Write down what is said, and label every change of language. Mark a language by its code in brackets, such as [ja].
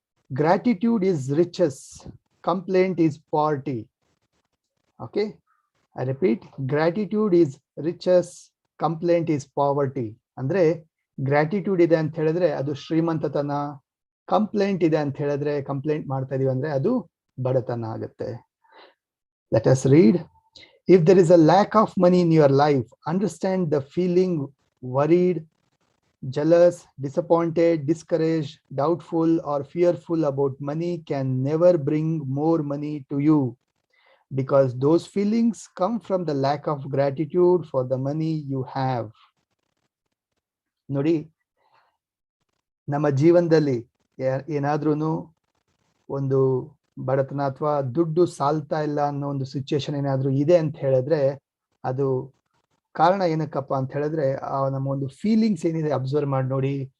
[en] Gratitude is riches, complaint is poverty. Okay, I repeat, gratitude is riches, complaint is poverty. [kn] ಅಂದ್ರೆ gratitude ಇದೆ ಅಂತ ಹೇಳಿದ್ರೆ ಅದು ಶ್ರೀಮಂತತನ, complaint ಇದೆ ಅಂತ ಹೇಳಿದ್ರೆ, ಕಂಪ್ಲೇಂಟ್ ಮಾಡ್ತಾ ಇದೀವಿ ಅಂದ್ರೆ ಅದು ಬಡತನ ಆಗುತ್ತೆ. [en] Let us read. If there is a lack of money in your life, understand the feeling worried, jealous, disappointed, discouraged, doubtful, or fearful about money can never bring more money to you, because those feelings come from the lack of gratitude for the money you have. [kn] ನೋಡಿ, ನಮ್ಮ ಜೀವನದಲ್ಲಿ ಏನಾದ್ರೂ ಒಂದು ಬಡತನ ಅಥವಾ ದುಡ್ಡು ಸಾಲ್ತಾ ಇಲ್ಲ ಅನ್ನೋ ಒಂದು ಸಿಚುಯೇಷನ್ ಏನಾದ್ರೂ ಇದೆ ಅಂತ ಹೇಳಿದ್ರೆ, ಅದು ಕಾರಣ ಏನಕ್ಕಪ್ಪ ಅಂತ ಹೇಳಿದ್ರೆ, ನಮ್ಮ ಒಂದು ಫೀಲಿಂಗ್ಸ್ ಏನಿದೆ ಅಬ್ಸರ್ವ್ ಮಾಡಿ ನೋಡಿ.